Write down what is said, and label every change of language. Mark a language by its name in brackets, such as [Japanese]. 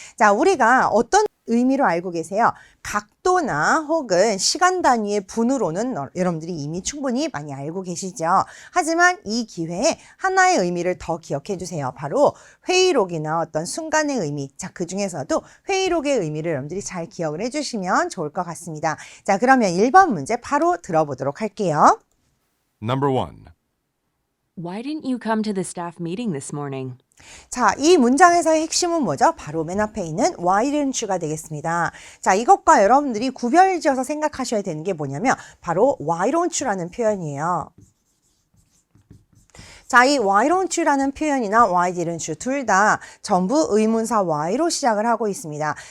[Korean] 자, 우리가 어떤 의미로 알고 계세요? 각도나 혹은 시간 단위의 분으로는 여러분들이 이미 충분히 많이 알고 계시죠. 하지만 이 기회에 하나의 의미를 더 기억해 주세요. 바로 회의록이나 어떤 순간의 의미. 자, 그 중에서도 회의록의 의미를 여러분들이 잘 기억을 해 주시면 좋을 것 같습니다. 자, 그러면 1번 문제 바로 들어보도록 할게요. [English] Number 1. Why didn't you come to the staff meeting this morning? [Korean] 자, 이 문장에서의 핵심은 뭐죠? 바로 맨 앞에 있는 [English] why didn't you [Korean] 가 되겠습니다. 자, 이것과 여러분들이 구별지어서 생각하셔야 되는 게 뭐냐면 바로 [English] why don't you [Korean] 라는 표현이에요. 자, 이 [English] why don't you [Korean] 라는 표현이나 [English] why didn't you [Korean] 둘 다 전부 의문사 why로 시작을 하고 있습니다.